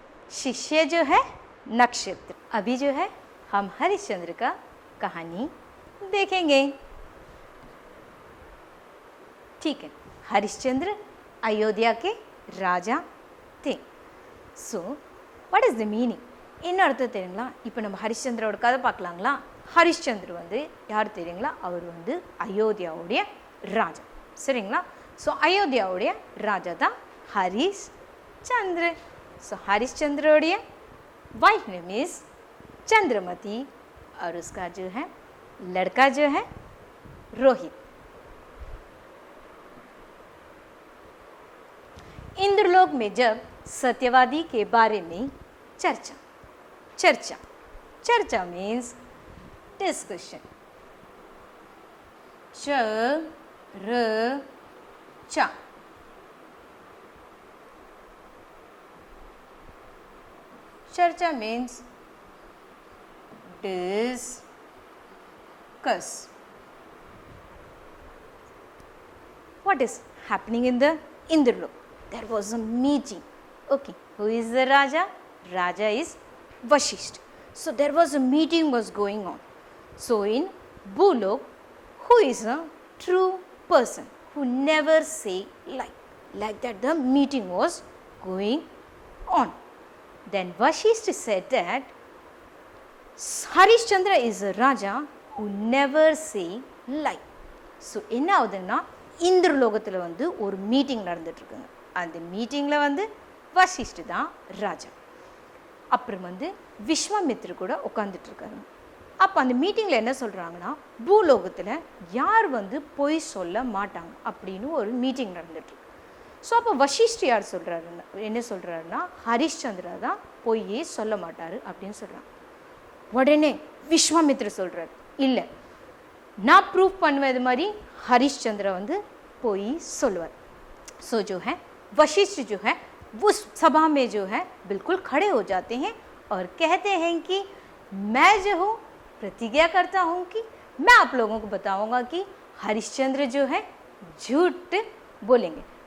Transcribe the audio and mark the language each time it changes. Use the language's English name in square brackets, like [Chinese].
[Hindi] शिष्य जो है नक्षत्र। अभी जो है हम हरिश्चंद्र का कहानी देखेंगे। ठीक है, हरिश्चंद्र अयोध्या के राजा थे. [English] So what is the meaning? [Tamil] என்ன அர்த்தம் தெரியுங்களா? இப்போ நம்ம ஹரிಶ್ಚಂದ್ரோட கதை பார்க்கலாங்களா? ஹரிಶ್ಚಂದ್ರ வந்து யார் தெரியுங்களா? அவர் வந்து அயோத்தியாவுடைய ராஜா. சரிங்களா? ஸோ அயோத்தியாவுடைய ராஜா தான் Harishchandra. [Hindi] So हरिश्चंद्रोடைய [English] wife name is [Hindi] Chandramati और उसका जो है लड़का जो है रोहित. इंद्रलोक में जब सत्यवादी के बारे में चर्चा चर्चा चर्चा [English] Means discussion. [Hindi] चर्चा चर्चा [English] Means discuss. What is happening in the Indralok? There was a meeting. Okay, who is the Raja? Raja is Vashishta. So there was a meeting was going on. So in Bhulok, who is a true person who never say lie? Like that the meeting was going on. Then Vashishta said that Harishchandra is a Raja who never say lie. [Tamil] So என்ன ஆகுதுன்னா இந்திரலோகத்தில் வந்து ஒரு meeting நடந்துட்டுருக்குங்க. அந்த மீட்டிங்கில் வந்து வசிஷ்டு தான் ராஜா. அப்புறம் வந்து விஸ்வாமித்ரு கூட உட்காந்துட்ருக்காரு. அப்போ அந்த மீட்டிங்கில் என்ன சொல்கிறாங்கன்னா, பூலோகத்தில் யார் வந்து பொய் சொல்ல மாட்டாங்க அப்படின்னு ஒரு மீட்டிங் நடந்துட்டுருக்கு. ஸோ அப்போ வசிஷ்டு யார் சொல்கிறாருன்னா, என்ன சொல்கிறாருன்னா, ஹரிஷ்சந்திரா தான் பொய்யே சொல்ல மாட்டார் அப்படின்னு சொல்கிறாங்க. உடனே விஸ்வாமித்ரு சொல்கிறார், இல்லை நான் ப்ரூவ் பண்ணுவேன் இது மாதிரி हरिश्चंद्र வந்து போய் சொல்லுவார். [Hindi] सो जो है वशिष्ठ जो है उस सभा में जो है बिल्कुल खड़े हो जाते हैं और कहते हैं कि मैं जो हूँ प्रतिज्ञा करता हूँ कि मैं आप लोगों को बताऊँगा कि हरिश्चंद्र जो है झूठ बोलेंगे.